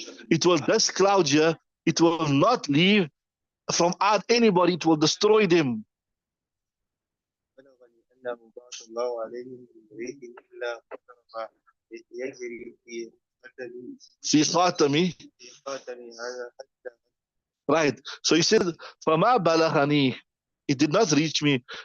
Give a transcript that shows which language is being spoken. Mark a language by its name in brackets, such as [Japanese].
[English] It will, this cloud here, it will not leave from out anybody, it will destroy them. [Arabic] بلغني أنه بعث الله عليهم من ريح إلا قدر ما يجري في قدمي في خاتمي. في خاتمي هذا حتى. [English] Right. So he said, [Arabic] فما بلغني, [English] it did not reach me.